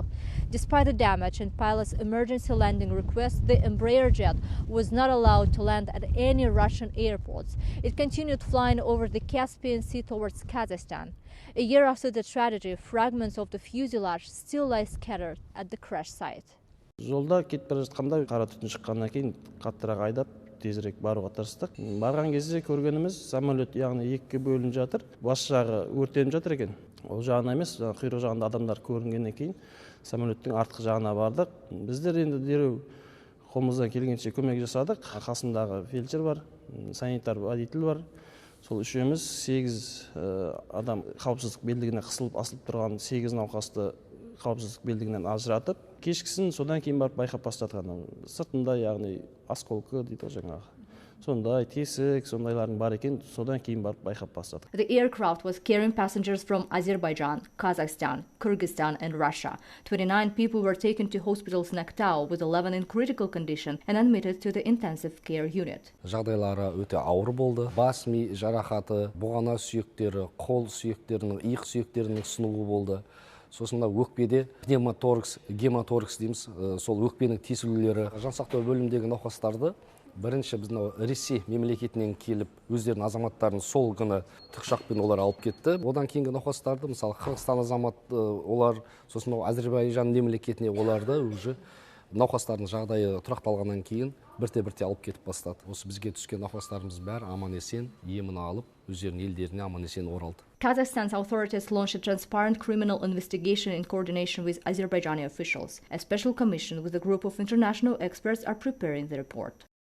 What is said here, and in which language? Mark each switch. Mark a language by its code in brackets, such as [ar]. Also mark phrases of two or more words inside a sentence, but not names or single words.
[en] Despite the damage and pilot's emergency landing request, the Embraer jet was not allowed to land at any Russian airports. It continued flying over the Caspian Sea towards Kazakhstan. A year after the tragedy, fragments of the fuselage still lie scattered at the crash site. [kk] Жолда кетіп бара жатқанда қара түтін шыққаннан кейін қаттырақ айдап тезірек баруға тырыстық. Барған кезде көргеніміз самолет яғни 2-ге бөлініп жатыр. Бас жағы өртеніп жатыр екен. Ол жағына емес, құйрық жағында адамдар көрінгеннен кейін самолеттің артқы жағына бардық. Біздер енді дереу қолымыздан келгенше көмек жасадық. Қасындағы фельдшер бар, санитар водитель бар. Сол үшеуміз 8 адам қауіпсіздік белдігіне қысылып асылып тұрған 8 науқасты қауіпсіздік белдігінен ажыратып, кешкісін содан кейін барып байқап бастатқан. Сыртында яғни осколкі дейді жаңағы. Сондай тесік, сондайлардың бар екен, содан кейін барып байқап бастатық. [en] The aircraft was carrying passengers from Azerbaijan, Kazakhstan, Kyrgyzstan and Russia. 29 people were taken to hospitals in Актау, with 11 in critical condition and admitted to the intensive care unit. [kk] Жағдайлары өте ауыр болды. Бас ми жарақаты, бұғана сүйектері, қол сүйектерінің, иық сүйектерінің сынуы болды. Сосын өкпеде пневмоторакс, гематоракс дейміз, сол өкпенің тесілулері. Жансақтау бөлімдегі науқастарды бірінші біздің Ресей мемлекетінен келіп, өздерінің азаматтарын сол күні тікұшақпен олар алып кетті. Одан кейінгі науқастарды, мысалы Қырғызстан азамат олар, сосын Әзербайжан мемлекетіне оларды уже науқастардың жағдайы тұрақталғаннан кейін бірте-бірте алып кетіп бастады. Осы бізге түскен науқастарымыз бәрі аман-есен емін алып, өздерінің елдеріне аман-есен оралды. [en] Kazakhstan's authorities launched a transparent criminal investigation in coordination with Azerbaijani officials. A special commission with a group of international experts are preparing the report.